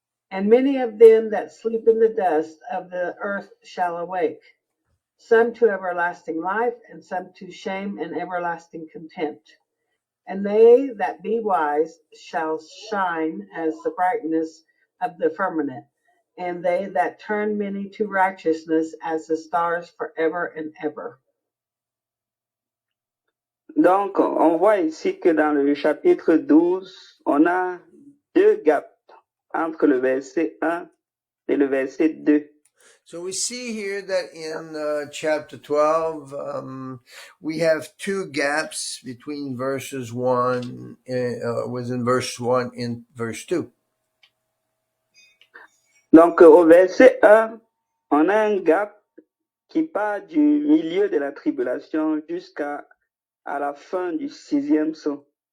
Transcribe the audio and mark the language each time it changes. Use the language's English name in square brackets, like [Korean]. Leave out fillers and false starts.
[English] And many of them that sleep in the dust of the earth shall awake, some to everlasting life, and some to shame and everlasting contempt. And they that be wise shall shine as the brightness of the firmament, and they that turn many to righteousness as the stars forever and ever. [French] Donc, on voit ici que dans le chapitre 12, on a deux gaps entre le verset 1 et le verset 2. [English] So we see here that in chapter 12, we have two gaps between verses 1, within verse 1 and verse 2. [French] Donc, au verset 1, on a un gap qui part du milieu de la tribulation jusqu'à la fin du 6e sceau.